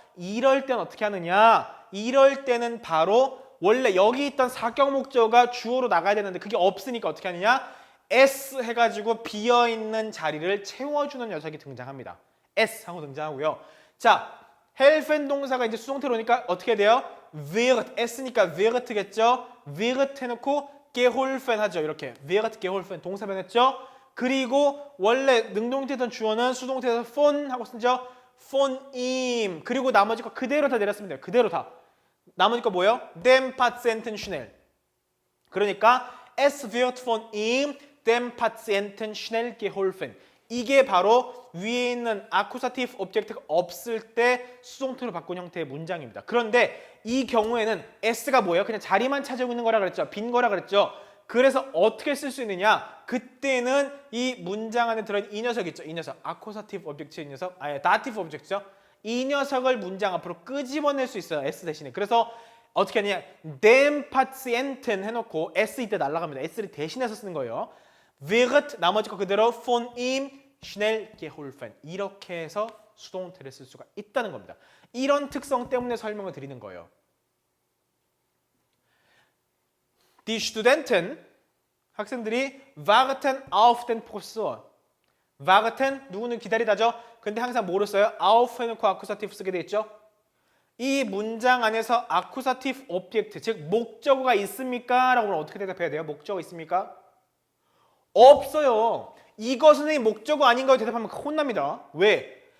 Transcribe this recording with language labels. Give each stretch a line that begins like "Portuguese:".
Korean: 이럴 때는 어떻게 하느냐? 이럴 때는 바로 원래 여기 있던 4격 목적어가 주어로 나가야 되는데 그게 없으니까 어떻게 하느냐? S 해가지고 비어있는 자리를 채워주는 녀석이 등장합니다. S 하고 등장하고요. 자, helfen 동사가 이제 수동태로 오니까 어떻게 돼요? wird, S니까 wirt겠죠? wird 해놓고 geholfen 하죠. 이렇게 wird geholfen 동사 변했죠? 그리고 원래 능동태던 주어는 수동태에서 von 하고 쓰죠?
German: von ihm.
Korean: 그리고 나머지 거 그대로 다 내렸으면 돼요. 그대로 다. 나머지 거 뭐예요?
German: dem Patienten schnell.
Korean: 그러니까
German: es wird von ihm dem Patienten schnell geholfen.
Korean: 이게 바로 위에 있는 accusative object가 없을 때 수동태로 바꾼 형태의 문장입니다. 그런데 이 경우에는 s가 뭐예요? 그냥 자리만 차지하고 있는 거라 그랬죠. 빈 거라 그랬죠. 그래서 어떻게 쓸 수 있느냐? 그때는 이 문장 안에 들어있는 이 녀석 있죠. 이 녀석. accusative object의 녀석. 아니, dative object죠. 이 녀석을 문장 앞으로 끄집어낼 수 있어요. s 대신에. 그래서 어떻게 하느냐? dem Patienten 해놓고 s 이때 날라갑니다. s를 대신해서 쓰는 거예요.
German: wird
Korean: 나머지 거 그대로
German: von ihm schnell geholfen.
Korean: 이렇게 해서 수동태를 쓸 수가 있다는 겁니다. 이런 특성 때문에 설명을 드리는 거예요.
German: Die Studenten,
Korean: 학생들이
German: warten auf den Professor.
Korean: warten, 누구는 기다리다죠. 근데 항상 뭐로 써요? auf 해놓고 accusative 쓰게 돼 있죠. 이 문장 안에서 accusative object, 즉 목적어가 있습니까? 라고 하면 어떻게 대답해야 돼요? 목적어 있습니까? 없어요. 이거 선생님 목적어 아닌가요? 대답하면 혼납니다. 왜?